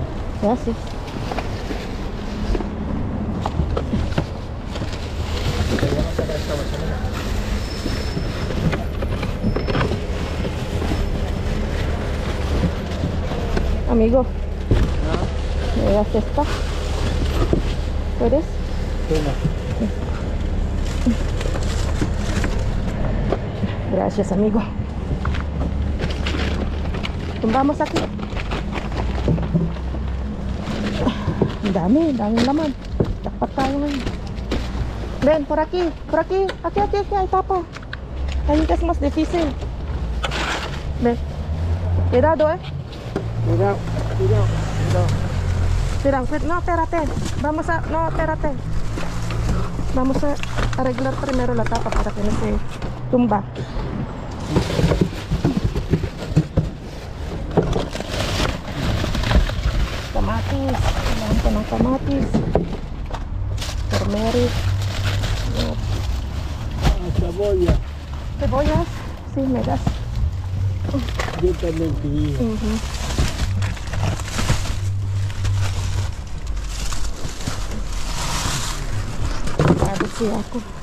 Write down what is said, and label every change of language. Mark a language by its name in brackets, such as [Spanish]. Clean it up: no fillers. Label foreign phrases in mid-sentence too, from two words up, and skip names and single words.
[Spanish] Gracias. Amigo, ¿me das esta? ¿Puedes? Gracias, amigo. Tumbamos aquí. [Filipino] Dami laman. Dapat tayo ngayon. [Spanish] Ven, por aquí. Aquí, hay tapa. Ahí que es más difícil. Ven. Cuidado, Cuidado. Mira, no, espérate. No, espérate. Vamos a arreglar primero la tapa para que no se tumba. [Filipino] Kamatis. Kailangan ko ng kamatis. Turmeric. [Spanish] Cebolla. Cebollas. Sí, me das. Yo también quería. [Filipino] Sí, ako.